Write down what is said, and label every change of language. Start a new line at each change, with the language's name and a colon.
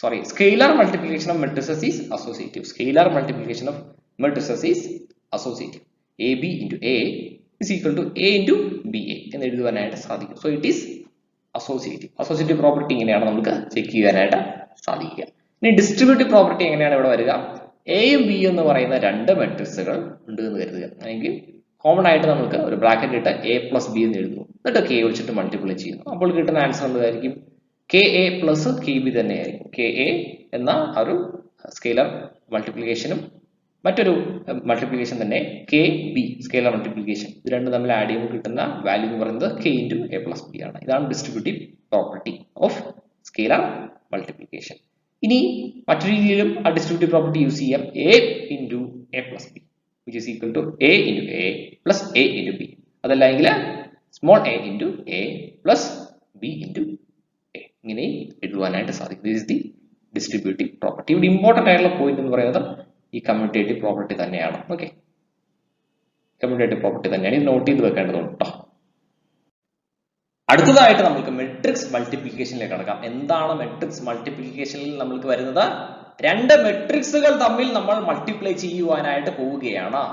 English: Scalar multiplication of matrices is associative. Scalar multiplication of matrices is associative. AB into A is equal to A into BA
Malayalam: എന്ന് എഴുതുവാനായിട്ട് സാധിക്കും.
English: So it is
Malayalam: associative property ഇങ്ങനെയാണ് നമുക്ക് check ചെയ്യാനായിട്ട് സാധിക്കുക. ഇനി distributive property എങ്ങനെയാണ് ഇവിടെ വരിക? എയും ബി എന്ന് പറയുന്ന രണ്ട് മെട്രിക്സുകൾ ഉണ്ട് എന്ന് കരുതുക. അല്ലെങ്കിൽ കോമൺ ആയിട്ട് നമുക്ക് ഒരു ബ്രാക്കറ്റ് ഇട്ട് എ പ്ലസ് ബി എന്ന് എഴുതുന്നു, എന്നിട്ട് കെ വെച്ചിട്ട് മൾട്ടിപ്ലൈ ചെയ്യുന്നു. അപ്പോൾ കിട്ടുന്ന ആൻസർ എന്തായിരിക്കും? K A plus K B തന്നെയായിരിക്കും. കെ എ എന്ന ഒരു സ്കെയിലർ മൾട്ടിപ്ലിക്കേഷനും മറ്റൊരു മൾട്ടിപ്ലിക്കേഷൻ തന്നെ കെ ബി സ്കെയിലർ മൾട്ടിപ്ലിക്കേഷൻ, ഇത് രണ്ടും തമ്മിൽ ആഡ് ചെയ്യുമ്പോൾ കിട്ടുന്ന വാല്യൂ എന്ന് പറയുന്നത് K into A plus B ആണ്. ഇതാണ് distributive property of scalar multiplication. ഇനി മറ്റൊരു രീതിയിലും ആ ഡിസ്ട്രിബ്യൂട്ടീവ് പ്രോപ്പർട്ടി യൂസ് ചെയ്യാം.
English: A into a plus b which is equal to a into a plus a into b. അതല്ലെങ്കിൽ small a into a plus b into a.
Malayalam: ഇങ്ങനെ എഴുതുവാനായിട്ട് സാധിക്കും.
English: This is the distributive property.
Malayalam: ഇവിടെ important ആയിട്ടുള്ള point എന്ന് പറയുന്നത് ഈ commutative property തന്നെയാണ്. Okay, commutative property തന്നെയാണ്. ഇത് നോട്ട് ചെയ്ത് വെക്കേണ്ടതുണ്ട് കേട്ടോ. അടുത്തതായിട്ട് നമുക്ക് മെട്രിക്സ് മൾട്ടിപ്ലിക്കേഷനിലേക്ക് കടക്കാം. എന്താണ് മെട്രിക്സ് മൾട്ടിപ്ലിക്കേഷനിൽ നമ്മൾക്ക് വരുന്നത്? രണ്ട് മെട്രിക്സുകൾ തമ്മിൽ നമ്മൾ മൾട്ടിപ്ലൈ ചെയ്യുവാനായിട്ട് പോവുകയാണ്.